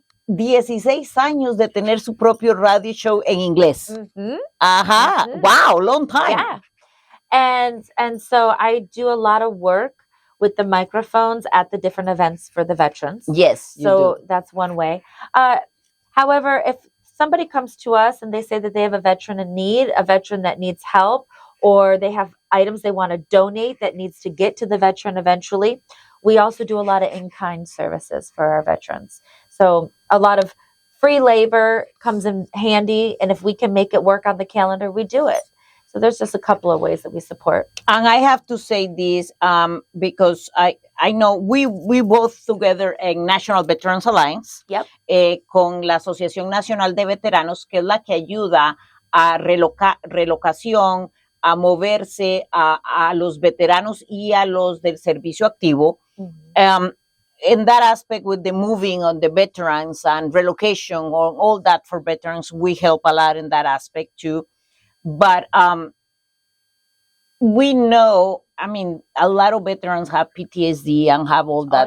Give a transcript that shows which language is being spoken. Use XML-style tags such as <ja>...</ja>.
<es>16 años de tener su propio radio show en inglés.</es> <en>Ajá. Wow, long time. Yeah. And so I do a lot of work with the microphones at the different events for the veterans. Yes. So that's one way. However, if somebody comes to us and they say that they have a veteran in need, a veteran that needs help, or they have items they want to donate that needs to get to the veteran eventually, we also do a lot of in-kind services for our veterans. So a lot of free labor comes in handy, and if we can make it work on the calendar, we do it. So there's just a couple of ways that we support. And I have to say this because I know we both together en National Veterans Alliance Yep.</en> <es>Con la Asociación Nacional de Veteranos, que es la que ayuda a relocación, a moverse, a los veteranos y a los del servicio activo.</es> <en>In that aspect, with the moving on the veterans and relocation or all that for veterans, we help a lot in that aspect too. But we know, I mean, a lot of veterans have PTSD and have all that.</en>